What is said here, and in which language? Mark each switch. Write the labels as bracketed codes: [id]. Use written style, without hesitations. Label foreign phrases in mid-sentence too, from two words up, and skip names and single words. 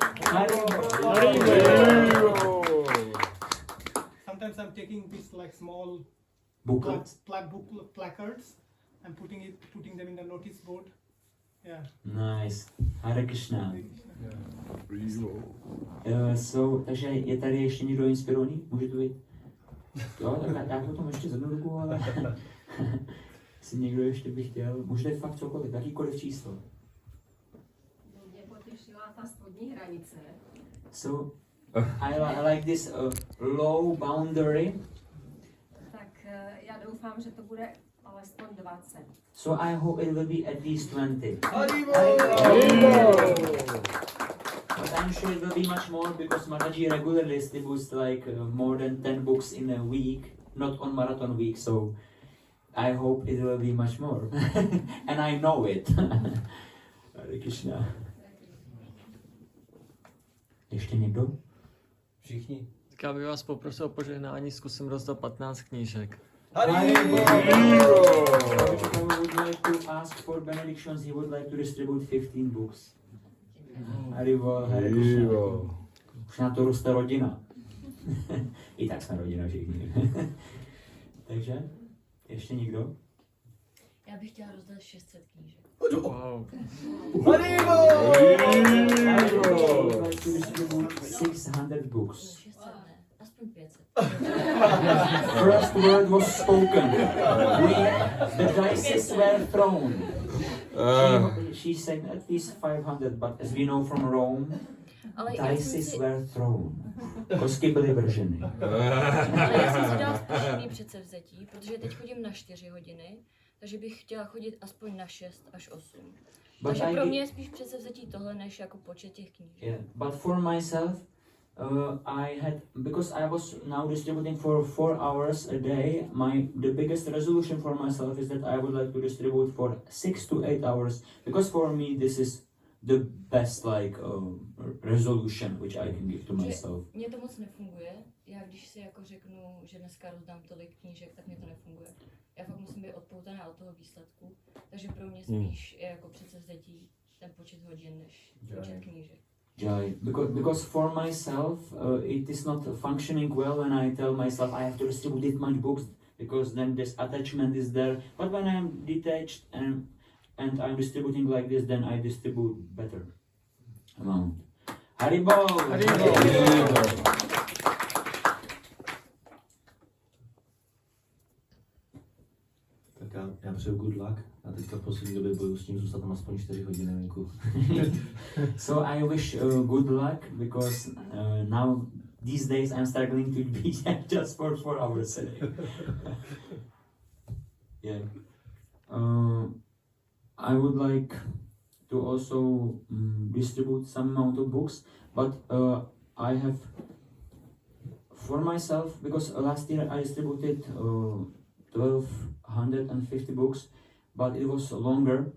[en] Sometimes I'm taking these like small Booklet. placards and putting them in the notice board. Yeah. Nice. Hare Krishna. So, [cs] takže je tady ještě někdo inspirovaný? Může to být? Jo, tak já potom ještě zjednu ruku, ale... Jestli někdo ještě by chtěl, můžete fakt cokoliv, jakýkoliv číslo. Mě potěšila ta spodní hranice. [en] So, I like this low boundary. [cs] Tak já doufám, že to bude alespoň 20. [en] So I hope it will be at least 20. But I'm sure it will be much more because Mataji regularly distributes like more than 10 books in a week, not on marathon week, so I hope it will be much more. And I know it. Hare Krishna. [cs] Ještě někdo? Všichni. Tak já bych vás poprosil o požehnání, zkusím rozdat 15 knížek. [en] Prabhu would like to ask for benedictions. He would like to distribute 15 books. Haribol, Hare Krishna. [cs] Už na to roste rodina. I tak jsme rodina všichni. Takže, ještě někdo? Já bych chtěla rozdat 600 knížek. [en] Wow. I would like to distribute 600 books. [cs] 600 ne, aspoň 500. [en] First word was spoken. The dices were thrown. She said at least 500, but as we know from Rome, [cs] Ale já jsem [en] dices [cs] si, [en] were thrown. [cs] Kostky byly vrženy. ale já jsem si dala jiný předsevzetí, protože teď chodím na 4 hodiny, takže bych chtěla chodit aspoň na 6 až 8. Takže pro mě je spíš předsevzetí tohle, než jako počet těch knížek. [en] Yeah, but for myself, I had, because I was now distributing for 4 hours a day, the biggest resolution for myself is that I would like to distribute for 6 to 8 hours, because for me this is the best like resolution which I can give to myself. [cs] Mně to moc nefunguje. Já když si jako řeknu, že dneska rozdám tolik knížek, tak mě to nefunguje. Já fakt musím být odpoutaná od toho výsledku, takže pro mě spíš je jako předsevzetí ten počet hodin než počet knížek. [en] Jai, because for myself it is not functioning well when I tell myself I have to distribute this much books, because then this attachment is there. But when I'm detached and I'm distributing like this, then I distribute better amount. Haribol! Haribol! [cs] Tak já přeju [en] good luck. [cs] Já teďka v poslední době bojuju s tím zůstat tam aspoň 4 hodiny venku. [en] So I wish good luck, because now these days I'm struggling to be just for 4 hours a day. Yeah. I would like to also distribute some amount of books, but I have for myself, because last year I distributed 1,250 books, but it was longer.